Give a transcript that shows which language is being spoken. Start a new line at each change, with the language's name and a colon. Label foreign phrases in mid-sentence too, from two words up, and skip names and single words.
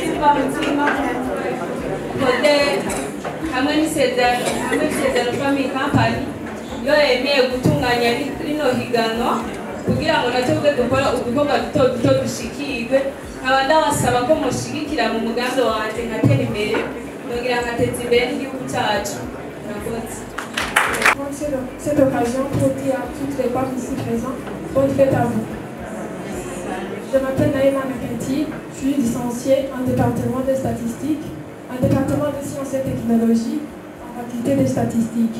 Rundi: Simba Mutima kode hamwe n'isezerano Family Company yo yemeye gutunganya rino higanwa kugira ngo natwe dukora udukorwa duto dushikirwe nkaba ndabasaba ko mushigikira mu mugambi wanje nkatera imbere kugira nkateza imbere n'igihugu cyacu.
French: Cette occasion pour dire à toutes les femmes ici présentes, bonne fête à vous. Je m'appelle Naïma Nakenti, je suis licenciée en département de statistiques, en département de sciences et technologies, en faculté de statistiques.